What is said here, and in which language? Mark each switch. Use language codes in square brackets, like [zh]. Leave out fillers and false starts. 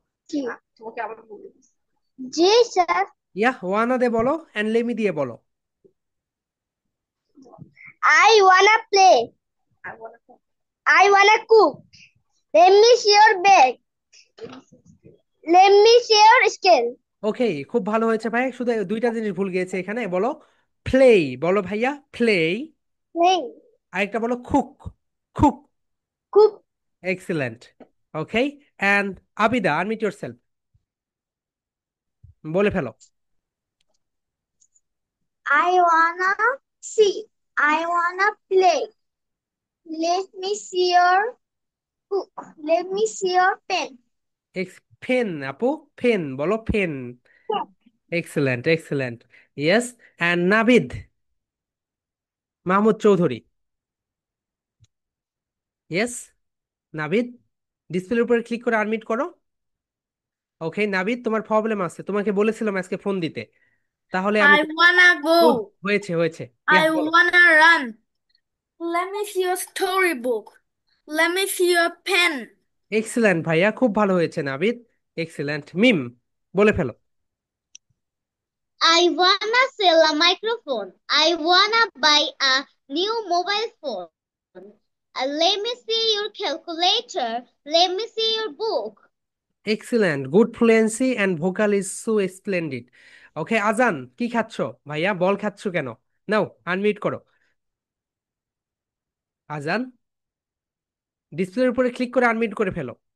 [bn] কি তোমাকে আবার বলে দিচ্ছি। জি স্যার। ইয়া, ওয়ানা দিয়ে বলো, অ্যান্ড লেমি দিয়ে বলো। [en] I wanna play. I wanna cook. Let me see your bag. Let me see your scale. [bn] ওকে, খুব ভালো হয়েছে ভাই, শুধু দুইটা জিনিস ভুল গিয়েছে এখানে। বলো প্লেই, বলো ভাইয়া প্লেই। [en] Play. [bn] আরেকটা বলো cook, cook. [en] Cook. Excellent. Okay, and Abida, unmute yourself, [bn] বলে ফেলো। [en] I wanna see. I wanna play. Let me see your book. Let me see your pen. Pen আপু, pen বলো, pen. Excellent, excellent. Yes, and Nabid Mahmud Chowdhury. [bn] Yes, Nabid, ডিসপ্লের উপরে click করে unmute করো। ওকে নাবিদ, তোমার problem আছে, তোমাকে বলেছিলাম আজকে ফোন দিতে, তাহলে আমি। [en] I wanna ও, go. [bn] হয়েছে হয়েছে, ইয়া [en] I [bn] বলো। [en] wanna run. Let me see your storybook. Let me see your pen. Excellent ভাইয়া, [bn] খুব ভালো হয়েছে নাবিদ, এক্সিলেন্ট। মিম, বলে ফেলো। [en] I wanna sell a microphone. I wanna buy a new mobile phone. Let me see your calculator. Let me see your book. Excellent, good fluency and vocal is so splendid. [bn] ওকে আজান, কি খাচ্ছ ভাইয়া, বল খাচ্ছ কেন? নাও unmute করো। আজান, ডিসপ্লের উপরে ক্লিক করে আনমিউট করে ফেলো।